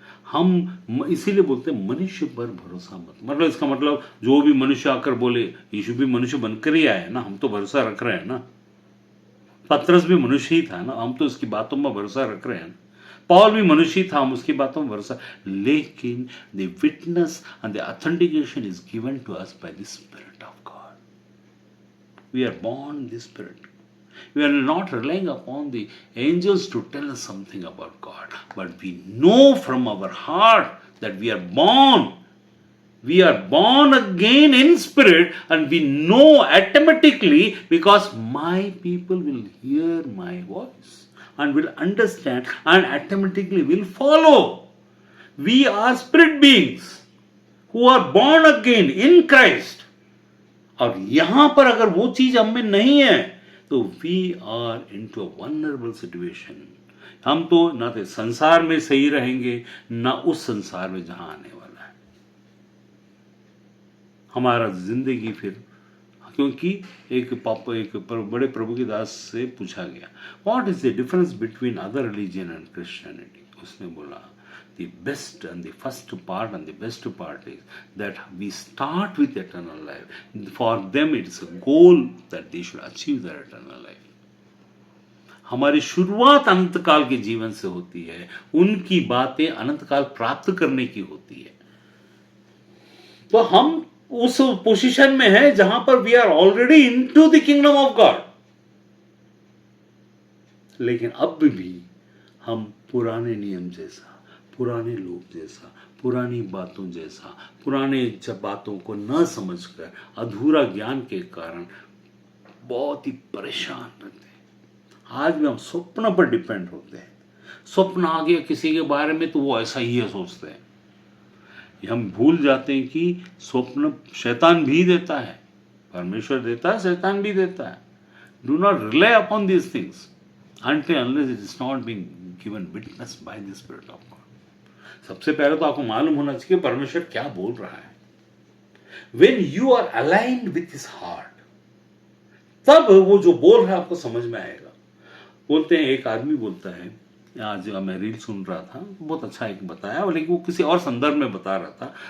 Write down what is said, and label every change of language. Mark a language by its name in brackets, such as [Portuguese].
[Hindi] हम इसीलिए बोलते हैं मनुष्य पर भरोसा मत, मतलब इसका मतलब जो भी मनुष्य आकर बोले, यीशु भी मनुष्य बनकर ही आया ना, हम तो भरोसा रख रहे हैं ना। पतरस भी मनुष्य ही था ना, हम तो उसकी बातों में भरोसा रख रहे हैं। पॉल भी मनुष्य ही था, हम उसकी बातों में भरोसा, लेकिन [English] The witness and the authentication is given to us by the spirit of God. We are born the spirit. We are not relying upon the angels to tell us something about God, but we know from our heart that we are born. We are born again in spirit, and we know automatically, because my people will hear my voice and will understand and automatically will follow. We are spirit beings who are born again in Christ. [Hindi] और यहां पर अगर वो चीज हम में नहीं है तो [English] We are into a vulnerable situation. [Hindi] हम तो ना तो संसार में सही रहेंगे, ना उस संसार में जहां आने वाला है हमारा जिंदगी फिर। क्योंकि एक बड़े प्रभु के दास से पूछा गया, [English] What is the difference between other religion and Christianity? [Hindi] उसने बोला, [English] the best and the first part and the best part is that we start with eternal life. For them it's a goal that they should achieve their eternal life. [Hindi] हमारी शुरुआत अनंत काल के जीवन से होती है, उनकी बातें अनंत काल प्राप्त करने की होती है। तो हम उस पोजीशन में है जहां पर [English] we are already into the kingdom of God, [Hindi] लेकिन अब भी हम पुराने नियम जैसा, पुराने लोग जैसा, पुरानी बातों जैसा, पुराने बातों को न समझकर अधूरा ज्ञान के कारण बहुत ही परेशान रहते हैं। आज भी हम स्वप्न पर डिपेंड होते हैं। स्वप्न आ गया किसी के बारे में तो वो ऐसा ही है सोचते हैं। हम भूल जाते हैं कि स्वप्न शैतान भी देता है, परमेश्वर देता है, शैतान भी देता है। [English] Do not rely upon these things until unless it is not being given witness by the Spirit of God. [Hindi] सबसे पहले तो आपको मालूम होना चाहिए परमेश्वर क्या बोल रहा है। [English] When you are aligned with his heart, [Hindi] तब वो जो बोल रहा है आपको समझ में आएगा। बोलते हैं, एक आदमी बोलता है, आज मैं रील सुन रहा था, बहुत अच्छा एक बताया, लेकिन वो किसी और संदर्भ में बता रहा था।